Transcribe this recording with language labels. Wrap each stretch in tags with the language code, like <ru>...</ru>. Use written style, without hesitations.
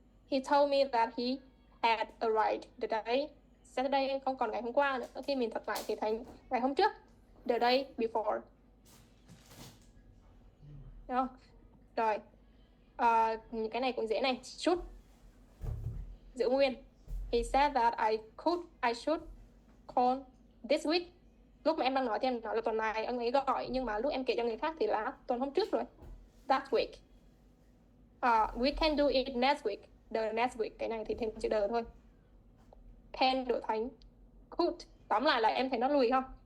<en>He told me that he had arrived the day Saturday,</en> <vi>không còn ngày hôm qua nữa, khi mình thuật lại thì thành ngày hôm trước,</vi> <en>the day before.</en> <vi>Đúng không? Rồi, cái này cũng dễ này, should giữ nguyên.</vi> <en>He said that I should call this week.</en> <vi>Lúc mà em đang nói thì em nói là tuần này ông ấy gọi, nhưng mà lúc em kể cho người khác thì là tuần hôm trước rồi,</vi> <en>that week. We can do it next week, the next week,</en> <vi>cái này thì thêm chữ the thôi. Can đổi thành could. Tóm lại là em thấy nó lùi không?</vi>